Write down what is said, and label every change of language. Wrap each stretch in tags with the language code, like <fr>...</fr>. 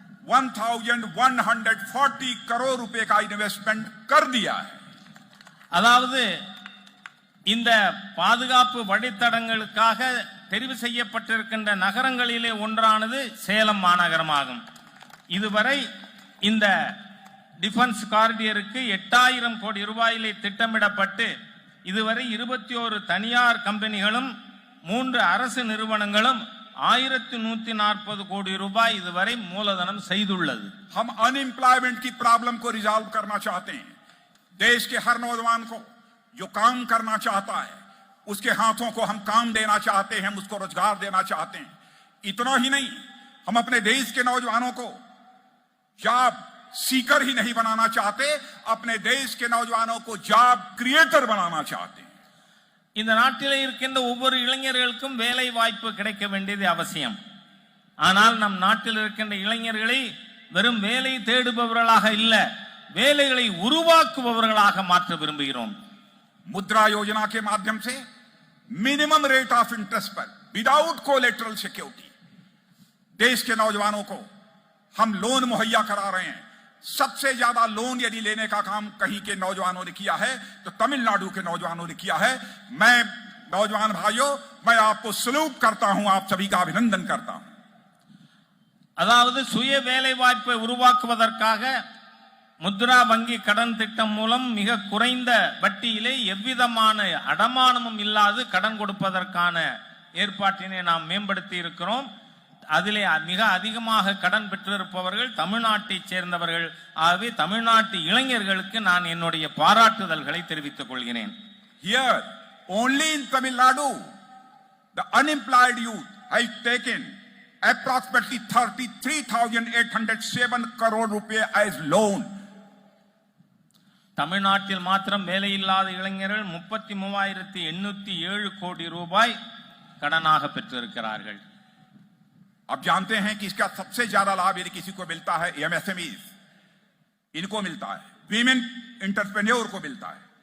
<hi>1140 करोड़ रुपए का इन्वेस्टमेंट कर दिया है।</hi> <ta>அதாவது இந்த பாதுகாப்பு வழித்தடங்களுக்காக தெரிவு செய்யப்பட்டிருக்கின்ற நகரங்களிலே ஒன்றானது சேலம் மாநகரமாகும். இதுவரை இந்த டிஃபென்ஸ் காரிடியருக்கு 8000 கோடி ரூபாயிலே திட்டமிடப்பட்டு இதுவரை 21 தனியார் கம்பெனிகளும் 3 அரசு நிறுவனங்களும் 1140 கோடி ரூபாய் இதுவரை மூலதனம் செய்துள்ளது.</ta> <hi>हम अनएम्प्लॉयमेंट की प्रॉब्लम को रिजॉल्व करना चाहते हैं। देश के हर नौजवान को जो काम करना चाहता है उसके हाथों को हम काम देना चाहते हैं, हम उसको रोजगार देना चाहते हैं। इतना ही नहीं, हम अपने देश के नौजवानों को जॉब सीकर ही नहीं बनाना चाहते, अपने देश के नौजवानों को जॉब क्रिएटर बनाना चाहते हैं।</hi> <ta>இந்த நாட்டிலே இருக்கின்ற ஒவ்வொரு இளைஞர்களுக்கும் வேலை வாய்ப்பு கிடைக்க வேண்டியது அவசியம். ஆனால் நம் நாட்டில் இருக்கின்ற இளைஞர்களை வெறும் வேலை தேடுபவர்களாக இல்ல, வேலைகளை உருவாக்குபவர்களாக மாற்ற விரும்புகிறோம்.</ta> <hi>मुद्रा योजना के माध्यम से</hi> <en>minimum rate of interest</en> <hi>पर</hi> <en>without collateral security</en> <hi>देश के नौजवानों को हम लोन मुहैया करा रहे हैं। सबसे ज्यादा लोन यदि लेने का काम कहीं के नौजवानों ने किया है तो तमिलनाडु के नौजवानों ने किया है। मैं नौजवान भाइयों, मैं आपको सलूट करता हूं, आप सभी का अभिनंदन करता हूं।</hi> <ta>அதாவது சுய வேலை வாய்ப்பை உருவாக்குவதற்காக முத்ரா வங்கி கடன் திட்டம் மூலம் மிக குறைந்த வட்டியிலே எவ்விதமான அடமானமும் இல்லாது கடன் கொடுப்பதற்கான ஏற்பாட்டினை நாம் மேம்படுத்தி இருக்கிறோம். அதிலே மிக அதிகமாக கடன் பெற்றிருப்பவர்கள் தமிழ்நாட்டைச் சேர்ந்தவர்கள். ஆகவே தமிழ்நாட்டு இளைஞர்களுக்கு நான் என்னுடைய பாராட்டுதல்களை தெரிவித்துக் கொள்கிறேன்.</ta> <en>Here, only in Tamil Nadu, the unemployed youth has taken approximately 33,807 crore rupees as loan.</en> <ta>தமிழ்நாட்டில் மாத்திரம் வேலையில்லாத இளைஞர்கள் 33,807 கோடி ரூபாய் கடனாக பெற்றிருக்கிறார்கள்.</ta> <hi>आप जानते हैं कि इसका सबसे ज्यादा लाभ यदि किसी को मिलता है एमएसएमईज, इनको मिलता है, वीमेन एंटरप्रेन्योर को मिलता है।</hi>